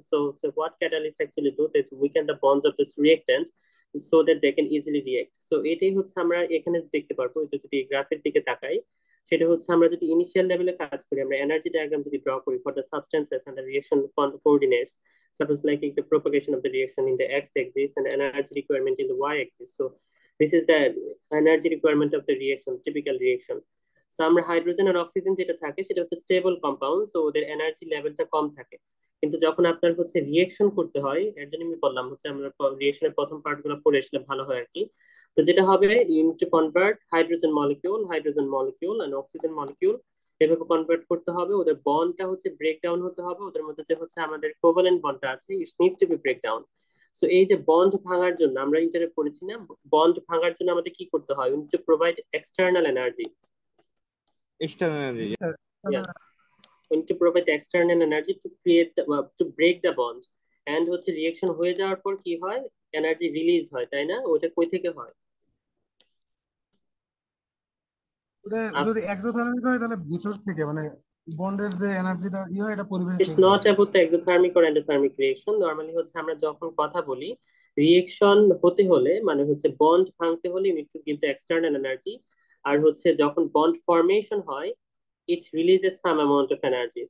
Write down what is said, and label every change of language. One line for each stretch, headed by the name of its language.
English: So what catalyst actually do this weaken the bonds of this reactant so that they can easily react.
Bangla: So এটাই হচ্ছে আমরা এখানে দেখতে পারবো, যে যদি গ্রাফের দিকে তাকাই সেটা হচ্ছে আমরা যদি ইনিশিয়াল লেভেলে কাজ করি, আমরা এনার্জি ডায়াগ্রাম যদি ড্র করি
English: For the substances and the reaction coordinates, suppose like the propagation of the reaction in the x-axis and energy requirement in the y-axis. So this is the energy requirement of the reaction, typical reaction.
Bangla: So আমরা hydrogen আর oxygen যেটা থাকে সেটা হচ্ছে stable compound, so ওদের energy লেভেলটা কম থাকে। কিন্তু যখন আপনার হচ্ছে রিয়েকশন করতে হয়, এর জন্য আমি বললাম হচ্ছে আমরা রিয়েকশনের প্রথম পার্ট গুলো পড়ে আসলে ভালো হয় আর কি। তো যেটা হবে,
English: you need to convert hydrogen molecule and oxygen molecule,
Bangla: এভাবে কনভার্ট করতে হবে। ওদের বন্ডটা হচ্ছে ব্রেক ডাউন হতে হবে, ওদের মধ্যে যে হচ্ছে আমাদের কোভালেন্ট বন্ডটা আছে
English: It's need to be break down.
Bangla: So এই যে বন্ড ভাঙার জন্য আমরা ইন্টারে পড়েছি না, বন্ড ভাঙার জন্য আমাদের কি করতে হয়,
English: We need to provide external energy.
Bangla: Externally
English: Yeah, we need to provide external energy to create to break the bond,
Bangla: and হচ্ছে রিয়েকশন হয়ে যাওয়ার পর কি হয়, এনার্জি রিলিজ হয়, তাই না? ওটা কই থেকে হয়? ওটা যদি এক্সোথার্মিক হয় তাহলে ভিতর থেকে মানে বন্ডের যে এনার্জিটা হয় এটা পরিবেশ
English: it's
Bangla: থেকে
English: not
Bangla: আসে।
English: About the exothermic or endothermic reaction.
Bangla: Normally হচ্ছে আমরা যখন কথা বলি রিয়েকশন হতে হলে মানে হচ্ছে বন্ড ভাঙতে হলে
English: you need to give the external energy,
Bangla: আর হচ্ছে যখন বন্ড ফর্মেশন হয়
English: It releases some amount of energy.